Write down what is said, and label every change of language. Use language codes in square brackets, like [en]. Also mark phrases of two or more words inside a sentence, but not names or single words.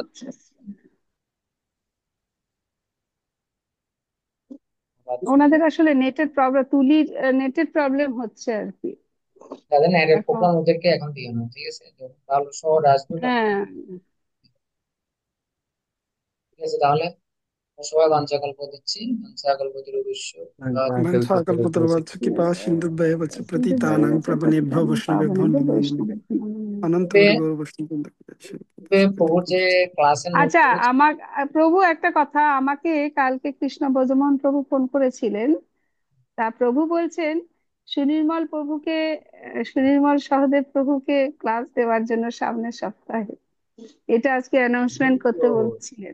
[bn] আচ্ছা, ওনাদের আসলে নেটের প্রবলেম, তুলির নেটের প্রবলেম হচ্ছে আর কি তাদের নেটের এখন। প্রোগ্রাম ওদেরকে এখন দিও না, ঠিক আছে? যখন ভালো শহর আসবে তখন। হ্যাঁ, ঠিক আছে, তাহলে সবাই বাঞ্ছাকল্প দিচ্ছি, বাঞ্ছাকল্পতির অবশ্য [sa] वंशाकल्पतरुवत्स कृपा सिन्धुभ्येव च पतितानां प्रवणेभ्यो वैष्णवेभ्यो नमो नमः अनंत [bn] পূর্বে [sa] कोटि गौर वैष्णव [bn] পূর্বে প্রভুর যে ক্লাসের নোট আচ্ছা, করেছে। আমার প্রভু একটা কথা, আমাকে কালকে কৃষ্ণ ব্রজমোহন প্রভু ফোন করেছিলেন। তা প্রভু বলছেন সুনির্মল প্রভুকে, সুনির্মল সহদেব প্রভুকে ক্লাস দেওয়ার জন্য সামনের সপ্তাহে, এটা আজকে অ্যানাউন্সমেন্ট করতে বলছিলেন।